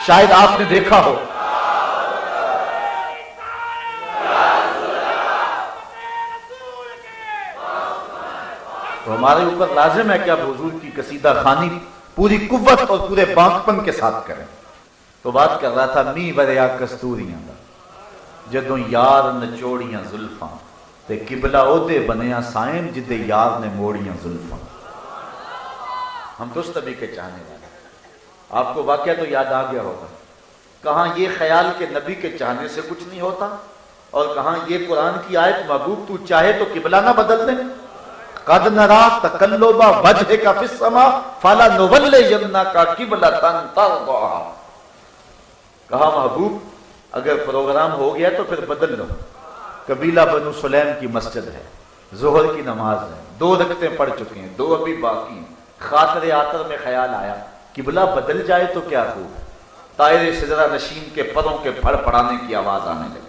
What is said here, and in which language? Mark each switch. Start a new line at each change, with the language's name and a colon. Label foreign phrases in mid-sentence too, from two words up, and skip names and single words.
Urdu: شاید آپ نے دیکھا ہو تو ہمارے اوپر لازم ہے کہ اب حضور کی قصیدہ خوانی پوری قوت اور پورے باقپن کے ساتھ کریں۔ تو بات کر رہا تھا
Punjabi: می بریا کستوریاں دا جدوں یار نچوڑیاں زلفاں، تے قبلہ عہدے بنیا سائن جدے یار نے موڑیاں زلفاں۔
Urdu: ہم تو اس نبی کے چاہنے والے۔ آپ کو واقعہ تو یاد آ گیا ہوگا، کہاں یہ خیال کہ نبی کے چاہنے سے کچھ نہیں ہوتا، اور کہاں یہ قرآن کی آیت محبوب تو چاہے تو قبلہ نہ بدل دے۔
Arabic: قد نرا تقلب وجهك في السماء فلنولينك قبلة ترضاها۔
Urdu: کہا محبوب اگر پروگرام ہو گیا تو پھر بدل لو۔ قبیلہ بنو سلیم کی مسجد ہے، ظہر کی نماز ہے، 2 رکعتیں پڑھ چکے ہیں، 2 ابھی باقی ہیں۔ خاطر آطر میں خیال آیا قبلہ بدل جائے تو کیا خوب، طائر سدرہ نشین کے پروں کے پھڑ پڑانے کی آواز آنے لگی۔